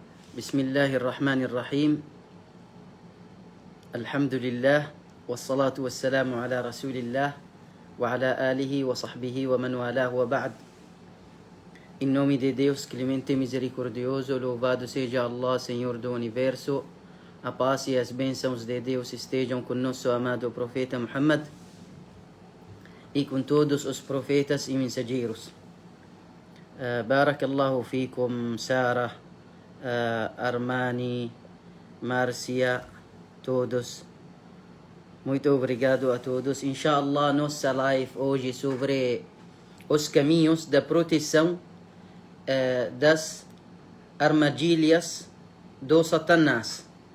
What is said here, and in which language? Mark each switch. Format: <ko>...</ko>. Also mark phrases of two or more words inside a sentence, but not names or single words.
<ar>بسم الله الرحمن الرحيم الحمد لله والصلاة والسلام على رسول الله وعلى آله وصحبه ومن والاه وبعد.</ar> <pt>Em nome de Deus, clemente e misericordioso, louvado seja Allah, Senhor do Universo. A paz e as bênçãos de Deus estejam com nosso amado profeta Muhammad e com todos os profetas e mensageiros.</pt> <ar>بارك الله فيكم,</ar> <pt>Sarah, Armani, Márcia, todos. Muito obrigado a todos. Inshallah, nossa live hoje sobre os caminhos da proteção das armadilhas do Satanás.</pt>